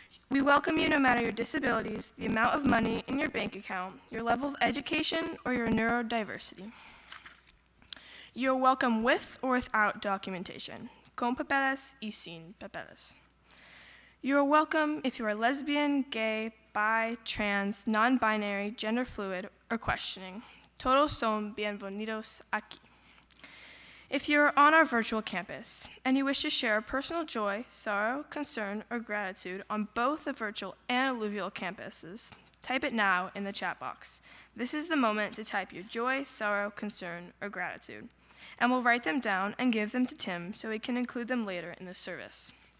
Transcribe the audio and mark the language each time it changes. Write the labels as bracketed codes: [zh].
[en] We welcome you no matter your disabilities, the amount of money in your bank account, your level of education, or your neurodiversity. You are welcome with or without documentation, [es] con papeles y sin papeles. [en] You are welcome if you are lesbian, gay, bi, trans, non-binary, gender fluid, or questioning. [es] Todos son bienvenidos aquí. [en] If you are on our virtual campus and you wish to share a personal joy, sorrow, concern, or gratitude on both the virtual and alluvial campuses, type it now in the chat box. This is the moment to type your joy, sorrow, concern, or gratitude, and we'll write them down and give them to Tim so we can include them later in the service.